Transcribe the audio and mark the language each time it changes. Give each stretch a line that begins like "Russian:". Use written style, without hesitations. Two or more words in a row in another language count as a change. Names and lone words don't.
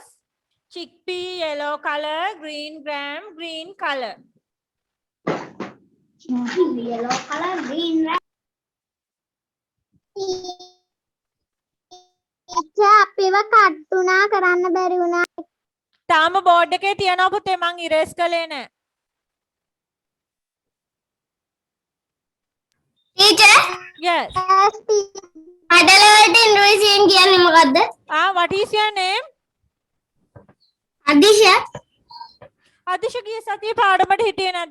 English: Chickpea, yellow color, green gram, green color. yellow color, green red. teacher,
Sinhala: අපිව කට් වුණා කරන්න බැරි වුණා. තාම බෝඩ් එකේ තියනවා පුතේ මං ඉරේස් කළේ නැහැ.
English: Teacher, Yes.
Sinhala: කඩල වලට ඉන්ඩෝනේසියෙන් කියන්නේ මොකද්ද?
English: What is your name?
Sinhala: අදිශ. අදිශ ගිය සතියේ පාඩමට හිටියේ නැද්ද?